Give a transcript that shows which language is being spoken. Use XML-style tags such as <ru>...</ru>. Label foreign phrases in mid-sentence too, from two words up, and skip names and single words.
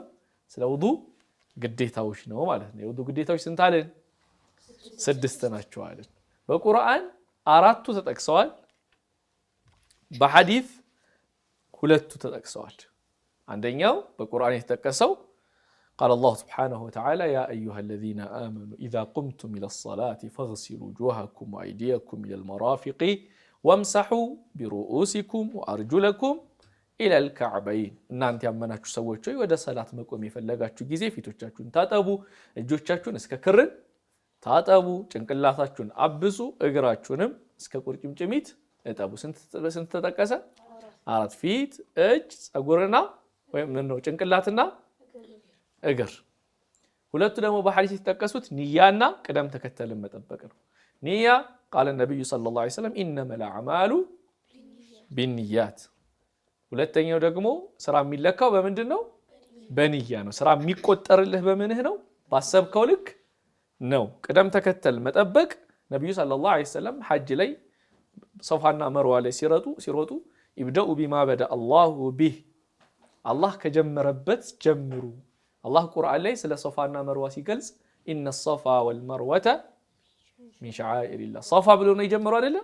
<am>ስለ ውዱ ግዴታዎች ነው ማለት ነው። የውዱ ግዴታዎች ስንት አለን? 6 ናቸው አለን። በቁርአን 4ቱ ተጠቅሰዋል፣ በሐዲስ 2ቱ ተጠቅሰዋል። አንደኛው በቁርአን የተጠቀሰው</am> <ar>قال الله سبحانه وتعالى يا أيها الذين آمنوا إذا قمتم إلى الصلاة فاغسلوا وجوهكم وأيديكم إلى المرافق وامسحوا برؤوسكم وأرجلكم إلى الكعبين.</ar> <am>እናንተ ያመናችሁ ሰዎች ሆይ ወደ ሰላት መቆም የፈለጋችሁ ጊዜ ፊቶቻችሁን ታጠቡ፣ እጆቻችሁን እስከ ክርን ታጠቡ፣ ጭንቅላታችሁን አብሱ፣ እግራችሁንም እስከ ቁርጭምጭሚት እጠቡ። ስንት ተጠቀሰ? 4 ፊት፣ እጅ፣ ጸጉርና ወይም ነው ጭንቅላትና እግር። 2ቱ ደግሞ በሐዲስ የተጠቀሱት ንያና ቅደም ተከተልን መጠበቅ ነው። ንያ ቃለ ነብዩ</am> <ar>صلى الله عليه وسلم إنما الأعمال بالنيات።</ar> <am>ሁለተኛው ደግሞ ስራ የሚለካው በምንድነው? በንያ ነው። ስራ የሚቆጠርልህ በምንህ ነው? ባሰብከው ልክ ነው። ቅደም ተከተል መጠበቅ ነብዩ</am> <ar>صلى الله عليه وسلم</ar> <am>ሐጅ ላይ ሶፋና መርዋ ላይ ሲሮጡ</am> <ar>ابدؤوا بما بدأ الله به</ar> <am>አላህ ከጀመረበት ጀምሩ። አላህ ቁርአን ላይ ስለ ሶፋና መርዋ ሲገልጽ</am> <ar>إن الصفا والمروة من شعائر الله</ar> <am>ሶፋ ብሎ ነው የጀመሩ አይደለም?</am>